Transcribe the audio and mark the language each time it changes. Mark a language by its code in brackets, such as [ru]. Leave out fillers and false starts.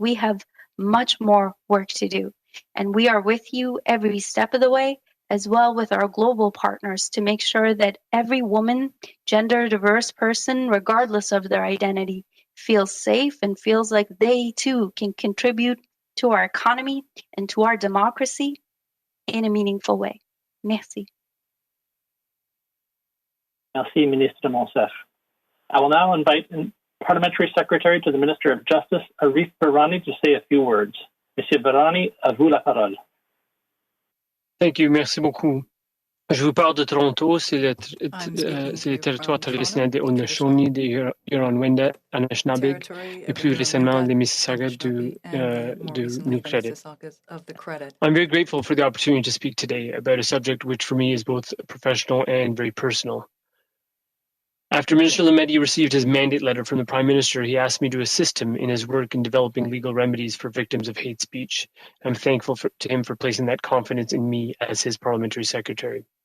[en] We have much more work to do, and we are with you every step of the way, as well with our global partners to make sure that every woman, gender diverse person, regardless of their identity, feels safe and feels like they too can contribute to our economy and to our democracy in a meaningful way. [fr] Merci. Merci, Ministre Monsef. [en] I will now invite Parliamentary Secretary to the Minister of Justice, Arif Virani, to say a few words. [fr] Monsieur Virani, à vous la parole. [en] Thank you, [fr] merci beaucoup. Je vous parle de Toronto, c'est le territoire traditionnel des Haudenosaunee, des Huron-Wendat, Anishinaabeg, et plus récemment les Mississauga du New Credit. [en] I'm very grateful for the opportunity to speak today about a subject which for me is both professional and very personal. After Minister Lametti received his mandate letter from the Prime Minister, he asked me to assist him in his work in developing legal remedies for victims of hate speech. I'm thankful to him for placing that confidence in me as his Parliamentary Secretary.